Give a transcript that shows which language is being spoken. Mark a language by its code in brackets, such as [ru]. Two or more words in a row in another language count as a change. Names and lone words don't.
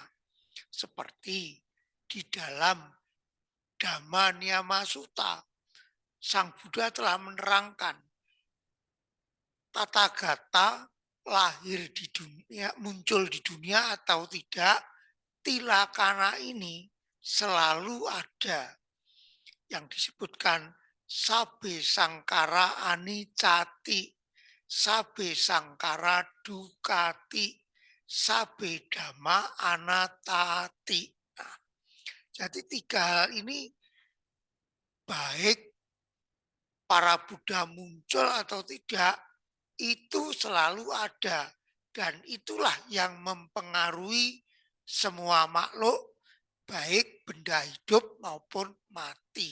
[id] Seperti di dalam Dhamma Niyama Sutta, Sang Buddha telah menerangkan Tathagata lahir di dunia, muncul di dunia atau tidak, tilakana ini selalu ada. Yang disebutkan [pi] sabe sangkara anicati, sabe sangkara dukati, sabe dhamma anattati. [id] Nah, jadi 3 hal ini baik para Buddha muncul atau tidak, itu selalu ada. Dan itulah yang mempengaruhi semua makhluk, baik benda hidup maupun mati.